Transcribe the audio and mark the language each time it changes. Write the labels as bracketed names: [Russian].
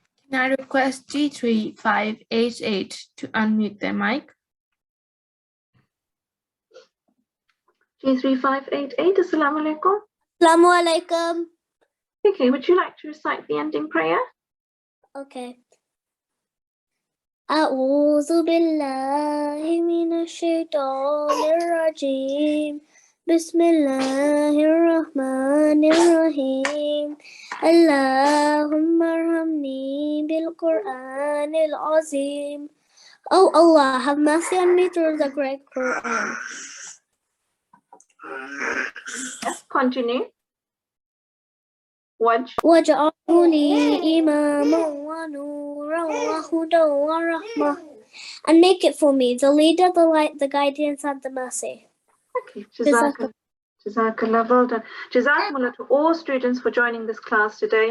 [English] Can I request G3 588 to unmute their mic? G3 588, Assalamu alaikum. Assalamu alaikum. Okay, would you like to recite the ending prayer? Okay. [Arabic] أعوذ بالله من الشيطان الرجيم بسم الله الرحمن الرحيم اللهم ارحمني بالقرآن العظيم. [English] Oh Allah, have mercy on me through the great Quran. Yes, continue. [Arabic] واجعله لي إماما ونورا وهدى ورحمة. [English] And make it for me, the leader, the light, the guidance, and the mercy. Okay, Jazakallah, well done. Jazakumullah to all students for joining this class today.